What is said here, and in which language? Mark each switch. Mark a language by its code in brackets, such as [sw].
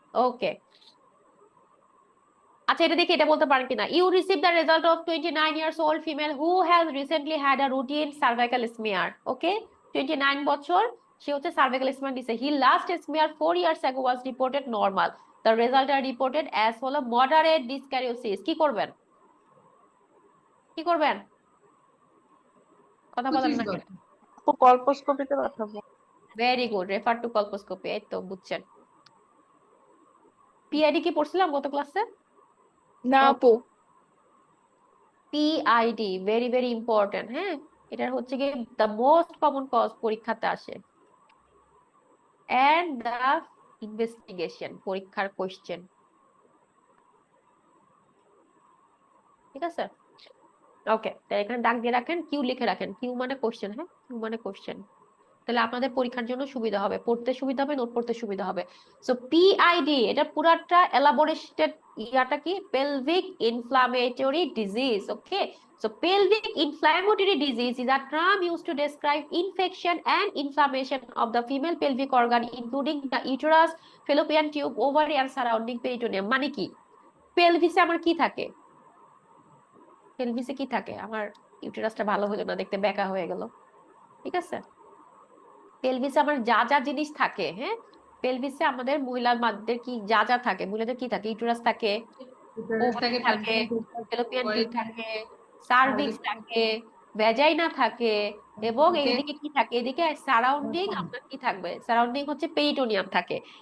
[bn] ওকে, আচ্ছা এটা দেখি এটা বলতে পারেন কিনা। [en] You receive the result of 29 years old female who has recently had a routine cervical smear. Okay, 29 বছর, সে হচ্ছে cervical smear দিছে। He last smear 4 years ago was reported normal. The result are reported as follow: moderate dyskaryosis. [bn] কি করবেন, কি করবেন? কথা বলেন না। কল্পোস্কোপিতে পাঠাবো। [en] very good, refer to colposcopy, [bn] এই তো বুঝছেন। পিআইডি কি পড়ছিলাম গত ক্লাসে? না আপু, [en] PID very very important, হ্যাঁ। [bn] এটা হচ্ছে কি [en] the most common cause [bn] পরীক্ষাতে আসে, [en] and the investigation [bn] পরীক্ষার কোশ্চেন, ঠিক আছে। ওকে, তাহলে এখানে দাগ দিয়ে রাখেন, কিউ লিখে রাখেন, কিউ মানে কোশ্চেন, হ্যাঁ, কিউ মানে কোশ্চেন। তাহলে আপনাদের পরীক্ষার জন্য সুবিধা হবে, পড়তে সুবিধা হবে, নোট পড়তে সুবিধা হবে। সো পিআইডি এটা পুরাটা এলাবোরেটেড, ইয়াটা কি, pelvic inflammatory disease. [en] Okay, so pelvic inflammatory disease is a term used to describe infection and inflammation of the female pelvic organ including the uterus, fallopian tube, ovary and surrounding peritoneum। [bn] মানে কি, পেলভিসে আমার কি থাকে, পেলভিসে কি থাকে, আমার ইউটেরাসটা ভালো হলো না, দেখতে বেঁকা হয়ে গেল, ঠিক আছে। পেলভিসে আমার যা যা জিনিস থাকে, হ্যাঁ, পেলভিসে আমাদের মহিলাদের কি যা যা থাকে, মহিলাদের কি থাকে, ইউটেরাস থাকে, ওভারি থাকে, ফ্যালোপিয়ান টিউব থাকে, সার্ভিক্স থাকে, ভ্যাজাইনা থাকে, এবং এইদিকে কি থাকে, এদিকে সারাউন্ডিং আপনার কি থাকবে, সারাউন্ডিং হচ্ছে পেরিটোনিয়াম থাকে।